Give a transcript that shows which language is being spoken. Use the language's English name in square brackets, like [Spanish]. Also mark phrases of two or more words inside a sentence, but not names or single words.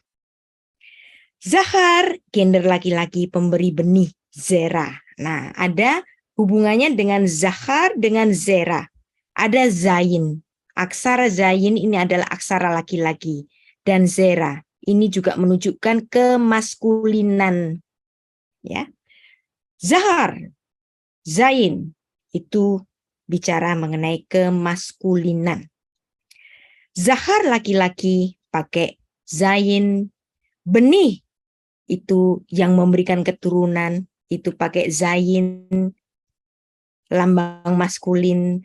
[Indonesian] Zachar, gender laki-laki, pemberi benih, zera. Nah, ada hubungannya dengan Zachar dengan zera. Ada zayin. Aksara zayin ini adalah aksara laki-laki. Dan zera, ini juga menunjukkan kemaskulinan. Ya. Zachar, zayin, itu bicara mengenai kemaskulinan. Zachar laki-laki pakai zayin, benih itu yang memberikan keturunan itu pakai zayin, lambang maskulin.